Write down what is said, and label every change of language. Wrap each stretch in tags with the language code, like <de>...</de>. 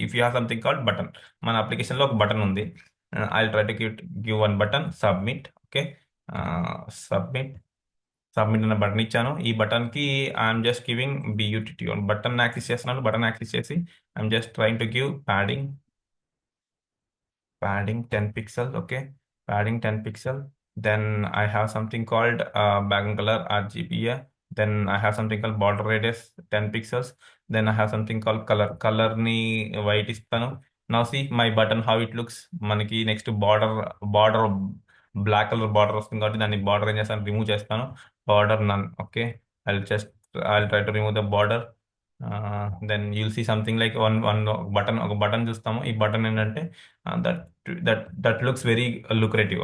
<en>if you have something called button,</en> <te>మన అప్లికేషన్లో ఒక బటన్ ఉంది.</te> <en>I try to give one button submit.</en> <te>Okay, submit. Submit అనే button ఇచ్చాను. ఈ బటన్ కి</te> <en>I'm just giving</en> <te>బియూటిటీ button access చేస్తున్నాను. బటన్ యాక్సెస్ చేసి</te> <en>I'm just trying to give padding 10 pixel. Okay, padding 10 pixel. Then I have something called background color RGB. Then I have something called border radius 10 pixels. Then I have something called color ని white ఇస్తాను. Now see my button how it looks.</en> <te>మనకి next border black colour border వస్తుంది కాబట్టి దాన్ని border ఏం చేస్తాను, remove చేస్తాను. Border none.</te> <en>Okay, I just I try to remove the border. Then you'll see something like</en> <te>ఒక button చూస్తాము. ఈ బటన్ ఏంటంటే</te> <en>That that looks very lucrative.</en>